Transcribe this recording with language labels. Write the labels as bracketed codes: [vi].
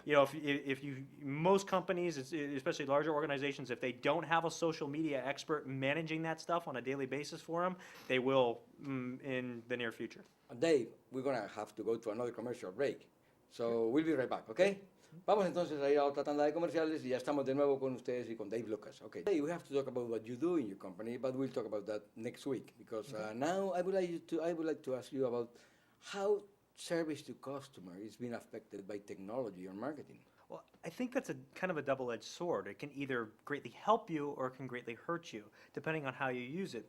[en] if you most companies, especially larger organizations, if they don't have a social media expert managing that stuff on a daily basis for them, they will in the near future. Dave, we're gonna have to go to another commercial break. So we'll be right back, okay? [es] Vamos entonces a ir a otra tanda de comerciales y ya estamos de nuevo con ustedes y con Dave Lucas. [en] Okay. Today we have to talk about what you do in your company, but we'll talk about that next week because now I would like to ask you about how service to customer is being affected by technology or marketing. Well, I think that's a kind of a double-edged sword. It can either greatly help you or it can greatly hurt you, depending on how you use it.